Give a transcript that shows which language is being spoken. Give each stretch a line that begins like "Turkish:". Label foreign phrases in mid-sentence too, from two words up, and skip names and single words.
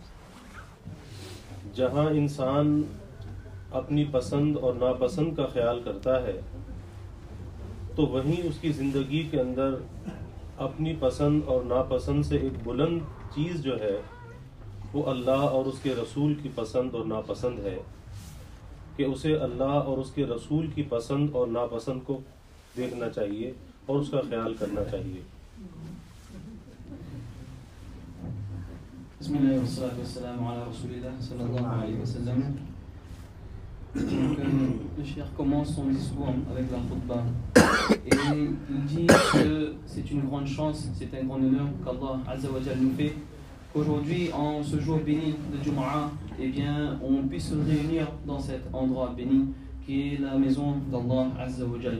Urdu: جہاں انسان اپنی پسند اور ناپسند کا خیال کرتا ہے تو وہیں اس کی زندگی کے اندر اپنی پسند اور ناپسند سے ایک بلند چیز جو ہے وہ اللہ اور اس کے رسول کی پسند اور ناپسند ہے، کہ اسے اللہ اور اس کے رسول کی پسند اور ناپسند کو دیکھنا چاہیے اور اس کا خیال کرنا چاہیے۔
Arabic: بسم اللہ والصلاة والسلام علی رسول اللہ صلی اللہ علیہ وسلم۔
French: Le cheikh commence son discours avec la khutbah et il dit que c'est une grande chance, c'est un grand honneur qu'
Arabic: الله عز وجل
French: nous fait, qu'aujourd'hui en ce jour béni de Jumu'ah, eh bien on puisse se réunir dans cet endroit béni qui est la maison d'
Arabic: الله عز وجل.